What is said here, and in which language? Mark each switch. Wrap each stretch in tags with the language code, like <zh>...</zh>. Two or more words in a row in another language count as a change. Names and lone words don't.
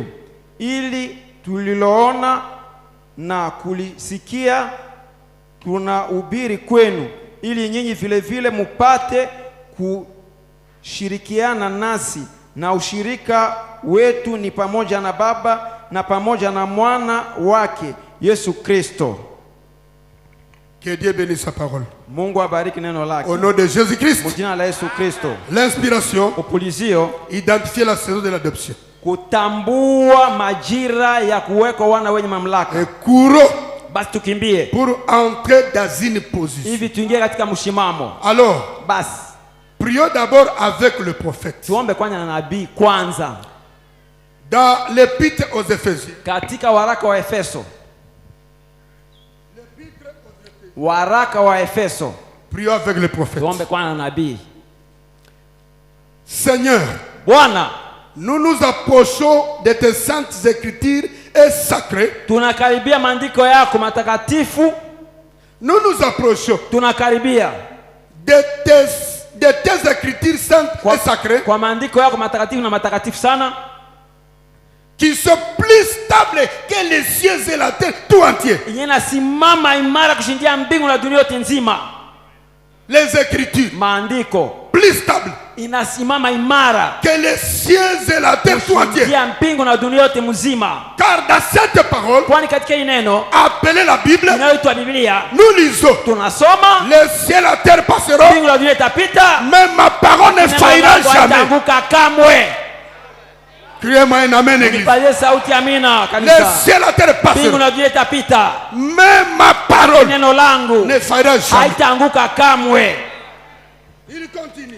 <sw>Ili tuliloona na kulisikia tunahubiri kwenu, ili nyinyi vile vile mupate kushirikiana nasi, na ushirika wetu ni pamoja na Baba na pamoja na mwana wake Yesu Kristo.</sw> <fr>Que Dieu bénisse sa parole.</fr> <sw>Mungu abariki neno lake.</sw> <fr>Au nom de Jésus-Christ.</fr> <sw>Mujina la Yesu Kristo.</sw> <fr>L'inspiration.</fr> <sw>Upulizio.</sw> <fr>Identifier la saison de l'adoption.</fr> <sw>Kutambua majira ya kuweka wana wenye mamlaka.</sw> <fr>Et courons.</fr> <sw>Basi tukimbie.</sw> <fr>Pour entrer dans une position.</fr> <sw>Hivi tuingie katika mshimamo.</sw> <fr>Alors.</fr> <sw>Basi.</sw> <fr>Prions d'abord avec le prophète.</fr> <sw>Tuombe kwanza na nabii kwanza.</sw> <fr>Dans l'épître aux Éphésiens.</fr> <sw>Katika waraka wa Efeso. Waraka wa Efeso.</sw> <fr>Prions avec le prophète.</fr> <sw>Tuombe kwanza na nabii.</sw> <fr>Seigneur,</fr> <sw>Bwana,</sw> <fr>nous nous approchons de tes saintes écritures et sacrées.</fr> <sw>Tunakaribia maandiko yako matakatifu.</sw> <fr>Nous nous approchons.</fr> <sw>Tunakaribia</sw> <fr>de tes écritures saintes et sacrées.</fr> <sw>Kwa maandiko yako matakatifu na matakatifu sana.</sw> <fr>Qui sont plus stables que les cieux et la terre tout entier.</fr> <sw>Inasimama imara kushindia mbingu na dunia yote nzima.</sw> <fr>Les écritures.</fr> <sw>Maandiko.</sw> <fr>Plus stable.</fr> <sw>Inasimama imara.</sw> <fr>Que les cieux et la terre tout entier.</fr> <sw>Kushindia mbingu na dunia yote mzima.</sw> <fr>Car dans cette parole.</fr> <sw>Kwani katika hii neno.</sw> <fr>Appelée la Bible.</fr> <sw>Inayoitwa Biblia.</sw> <fr>Nous lisons.</fr> <sw>Tunasoma.</sw> <fr>Les cieux et la terre passeront.</fr> <sw>Mbingu na dunia itapita.</sw> <fr>Mais ma parole ne faillira jamais.</fr> <sw>Haitaanguka kamwe.</sw> <fr>Criez-moi un amen, église. Les cieux et la terre passeront. Mais ma parole ne faillira jamais. Il continue.</fr>